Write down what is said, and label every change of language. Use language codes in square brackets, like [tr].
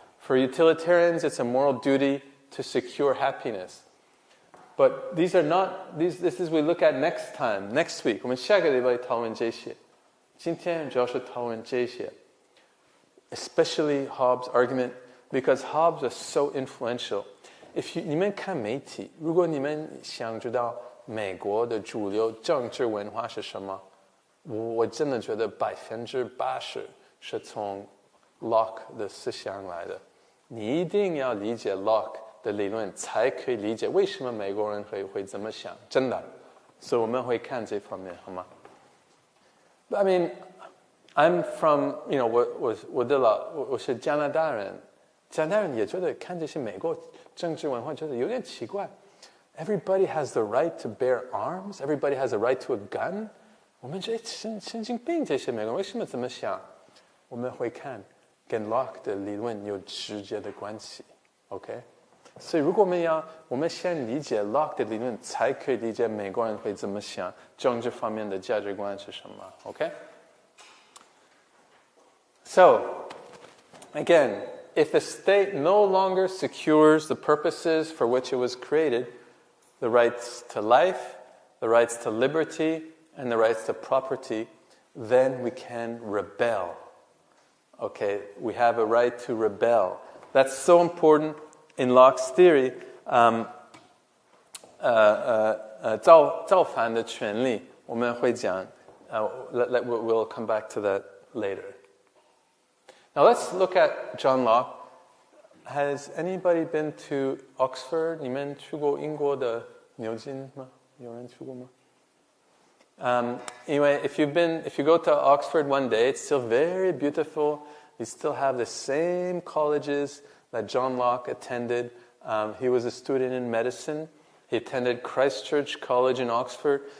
[en] For utilitarians, it's a moral duty to secure happiness. But these are not, this is we look at next week. [zh] 我们下个礼拜讨论这些。今天主要是讨论这些。 [en] Especially Hobbes' argument, because Hobbes was so influential. [zh] 你们看媒体，如果你们想知道美国的主流政治文化是什么，我真的觉得80%是从 Locke 的思想来的。你一定要理解 Locke 的理论，才可以理解为什么美国人会这么想，真的。所以我们会看这方面，好吗？ [en] I mean, I'm from, [zh] 我是加拿大人，加拿大人也觉得看这些美国政治文化觉得有点奇怪。 [en] Everybody has the right to bear arms. Everybody has the right to a gun. [zh] 我们觉得神经病这些美国人为什么这么想？我们会看跟 Locke 的理论有直接的关系 ，OK？所以如果我们先理解 Locke 的理论，才可以理解美国人会怎么想，政治方面的价值观是什么 ，OK？ [en] So, again, if the state no longer secures the purposes for which it was created, the rights to life, the rights to liberty, and the rights to property, then we can rebel. Okay, we have a right to rebel. That's so important in Locke's theory. [zh] 造反的权利，我们会讲。 [en] We'll come back to that later. Now let's look at John Locke. Has anybody been to Oxford? [zh] 你们去过英国的牛津吗？有人去过吗？ [en] Anyway, if you go to Oxford one day, it's still very beautiful. You still have the same colleges that John Locke attended. He was a student in medicine. He attended Christ Church College in Oxford.